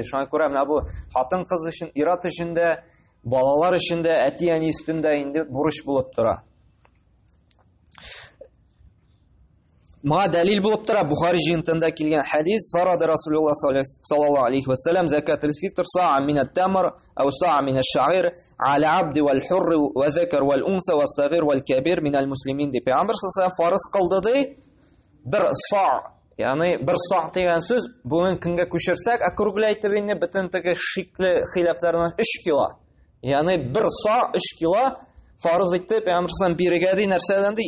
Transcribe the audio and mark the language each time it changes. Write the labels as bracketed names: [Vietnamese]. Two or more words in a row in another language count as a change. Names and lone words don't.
[Tatar] Шуңа күрә менә бу хатын-кыз өчен, ират өчен дә, балалар өчен дә, әти-әни өстендә инде бурыч булып тора. Ма дәлил булып тора Бухари җыентында килгән хадис: [Arabic] "فرض رسول الله صلى الله عليه وسلم زكاة الفطر صاعا من التمر أو صاعا من الشعير على العبد والحر والذكر والأنثى والصغير والكبير من المسلمين" [Tatar] дип Пәйгамбер саллаллаһу фарыз кылды ди. 1 са', ягъни 1 са' дигән сүз бүген көнгә күчерсәк, округләйтеп инде бөтен теге шикле хилафлардан 3 кило. Ягъни 1 са' 3 кило фарыз итеп Пәйгамбер саллаллаһу бирегә ди, нәрсәдән ди?